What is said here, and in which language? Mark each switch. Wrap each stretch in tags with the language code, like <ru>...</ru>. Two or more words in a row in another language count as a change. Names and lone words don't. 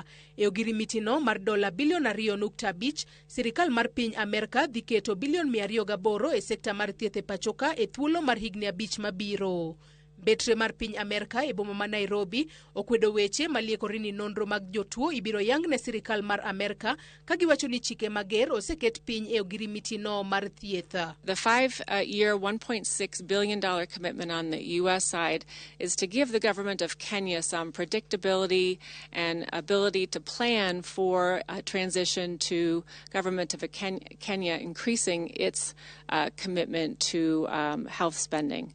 <luo>E ogirimiti no mar dola bilion 2.5, sirikal mar piny Amerka dhi keto bilion 208 e sekta mar thieth e pachoka e thuolo mar higni 5 mabiro. Betre mar piny Amerka e boma ma Nairobi okwedo weche maliekore ni nonro mag jotuo ibiro yang ne sirikal mar Amerka ka giwacho ni chike mager oseket piny e ogirimiti no mar thieth.</luo> <en>The 5-year $1.6 billion commitment on the U.S. side is to give the government of Kenya some predictability and ability to plan for a transition to government of Kenya increasing its commitment to health spending.</en>